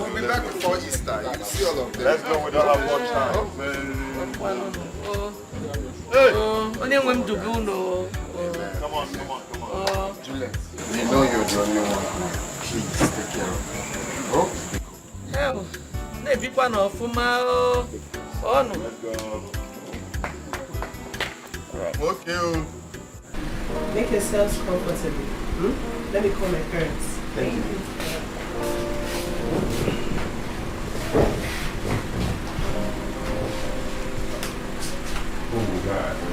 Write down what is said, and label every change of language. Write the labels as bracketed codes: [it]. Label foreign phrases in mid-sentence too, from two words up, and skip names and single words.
[en] We'll be back before Easter. You see all of them. Let's go. We don't have much time. Come on. Juliet, you know you're the only one. Please take care of me. Oh? Meekwa no fuma o. Oh no. Okay. Make yourselves comfortable. Let me call my parents. Thank you. Oh God.